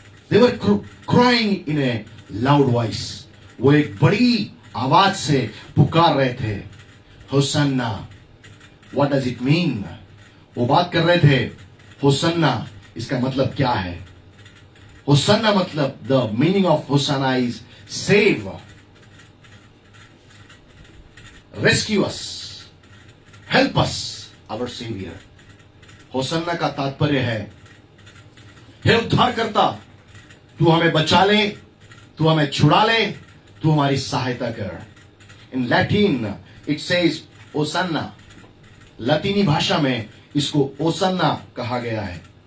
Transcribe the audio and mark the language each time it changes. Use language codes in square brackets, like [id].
[en] They were crying in a loud voice. [hi] वो एक बड़ी आवाज से पुकार रहे थे, Hosanna. [en] What does it mean? [hi] वो बात कर रहे थे होसन्ना, इसका मतलब क्या है? [en] hosanna [hi] मतलब, [en] the meaning of hosanna is save, rescue us, help us, our savior. [hi] Hosanna का तात्पर्य है, हे उद्धारकर्ता, तू हमें बचा ले, तू हमें छुड़ा ले, तू हमारी सहायता कर. [en] In Latin it says osanna. [hi] लतीनी भाषा में इसको ओसन्ना कहा गया है.